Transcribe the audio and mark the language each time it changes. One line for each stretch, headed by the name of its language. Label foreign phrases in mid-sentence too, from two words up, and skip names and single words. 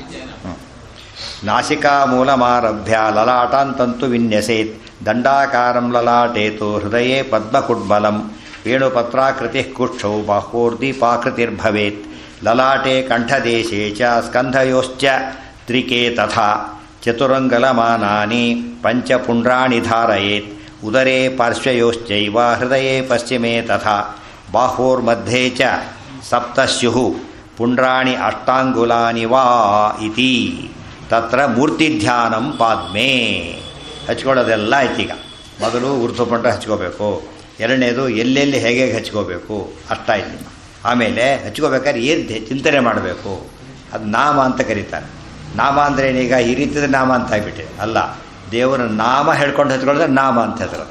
Sanskrit: ನಾಸಿಕಾ ಮೂಲಮಾರಭ್ಯ ಲಲಾಟಾಂತಂತು ವಿನ್ಯಸೇತ್ ದಂಡಾಕಾರಂ ಲಲಾಟೇತು ಹೃದಯೇ ಪದ್ಮಕುಡ್ಬಲಂ ವೇಣುಪತ್ರಾಕೃತಿ ಕುಕ್ಷೌ ಬಾಹೋರ್ದೀಪಾಕೃತಿರ್ಭವೇತ್ ಲಲಾಟೆ ಕಂಠದೇಶೇ ಚ ಸ್ಕಂಧಯೋಶ್ಚ ತ್ರಿಕೆ ತಥಾ ಚತುರಂಗಲಮಾನಾನಿ ಪಂಚಪುಂಡ್ರಾಣಿ ಧಾರಯೇತ್ ಉದರೇ ಪಾರ್ಶ್ವಯೋಶ್ಚೈವ ಹೃದಯೇ ಪಶ್ಚಿಮೇ ತಥಾ ಬಾಹೋರ್ಮಧ್ಯೆ ಚ ಸಪ್ತ ಸ್ಯುಃ ಪುಂಡ್ರಾಣಿ ಅಷ್ಟಾಂಗುಲಾನಿ ವಾ ಇತಿ ತತ್ರ ಮೂರ್ತಿಧ್ಯಾನಂ ಪಾದ್ಮೇ.
Kannada: ಹಚ್ಕೊಳ್ಳೋದೆಲ್ಲ ಆಯ್ತೀಗ. ಮೊದಲು ಊರ್ಧ್ವಪುಂಡ್ರ ಹಚ್ಕೋಬೇಕು. ಎರಡನೇದು ಎಲ್ಲೆಲ್ಲಿ ಹೇಗೆ ಹಚ್ಕೋಬೇಕು ಅಷ್ಟಾಯ್ತು. ಆಮೇಲೆ ಹಚ್ಕೋಬೇಕಾದ್ರೆ ಏನು ಚಿಂತನೆ ಮಾಡಬೇಕು, ಅದು ನಾಮ ಅಂತ ಕರೀತಾರೆ. ನಾಮ ಅಂದರೆ ಏನೀಗ ಈ ರೀತಿಯ ನಾಮ ಅಂತ ಆಗಿಬಿಟ್ಟಿದೆ. ಅಲ್ಲ, ದೇವರ ನಾಮ ಹೇಳ್ಕೊಂಡು ಹಚ್ಕೊಳ್ಳೋದ್ರೆ ನಾಮ ಅಂತ ಹೇಳ್ತಾರೆ.